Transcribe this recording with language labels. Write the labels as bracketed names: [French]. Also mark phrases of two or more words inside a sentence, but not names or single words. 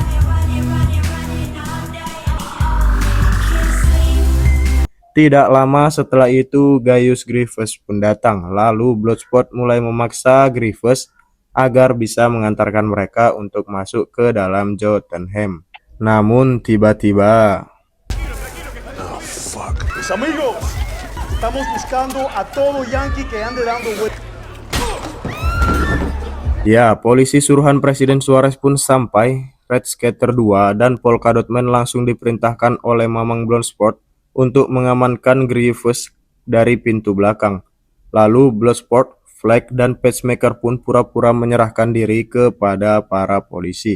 [Indonesian] Tidak lama setelah itu Gaius Grievous pun datang, lalu Bloodsport mulai memaksa Grievous agar bisa mengantarkan mereka untuk masuk ke dalam Jotunheim. Namun tiba-tiba [Spanish] Mis amigos, estamos buscando a todo Yankee que ande dando vueltas. [Indonesian] ya, polisi suruhan Presiden Suarez pun sampai. Red Skater 2 dan Polka Dot Man langsung diperintahkan oleh Mamang Bloodsport untuk mengamankan Grievous dari pintu belakang. Lalu Bloodsport, Flag, dan Pacemaker pun pura-pura menyerahkan diri kepada para polisi.